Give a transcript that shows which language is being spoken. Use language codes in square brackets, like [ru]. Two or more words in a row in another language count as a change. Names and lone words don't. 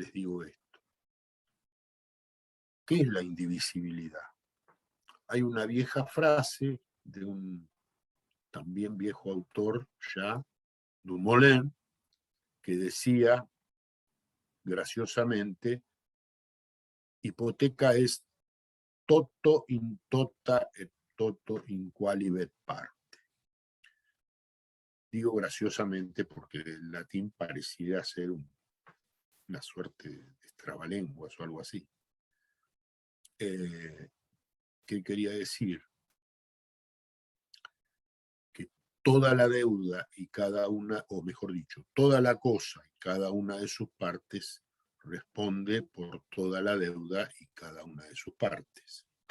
[es] ¿Qué es la indivisibilidad? Hay una vieja frase de un también viejo autor ya, Dumoulin, que decía, graciosamente, [la] hipoteca es toto in tota et toto in qualibet parte. [es] Digo graciosamente porque el latín parecía ser una suerte de trabalenguas o algo así. ¿Qué quería decir? Que toda la deuda y cada una, o mejor dicho, toda la cosa y cada una de sus partes responde por toda la deuda y cada una de sus partes.